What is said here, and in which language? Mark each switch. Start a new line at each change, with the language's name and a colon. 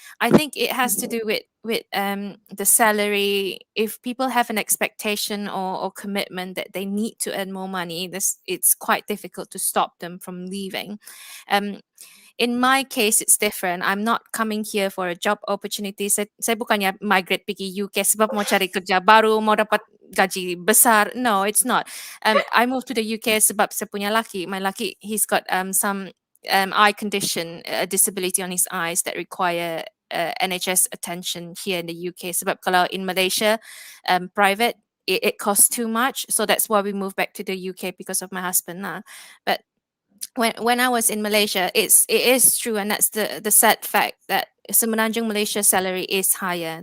English: I think it has to do with the salary. If people have an expectation or commitment that they need to earn more money, it's quite difficult to stop them from leaving. In my case, it's different. I'm not coming here for a job opportunity.
Malay: Saya bukannya migrate pergi UK sebab mau cari kerja baru, mau dapat gaji besar.
English: No, it's not. I moved to the UK
Malay: sebab saya punya laki.
English: My laki, he's got some eye condition, a disability on his eyes that require NHS attention here in the UK.
Malay: Sebab kalau
English: in Malaysia, private, it costs too much. So that's why we moved back to the UK because of my husband now. But when I was in Malaysia, it is true, and that's the sad fact that Semenanjung Malaysia salary is higher.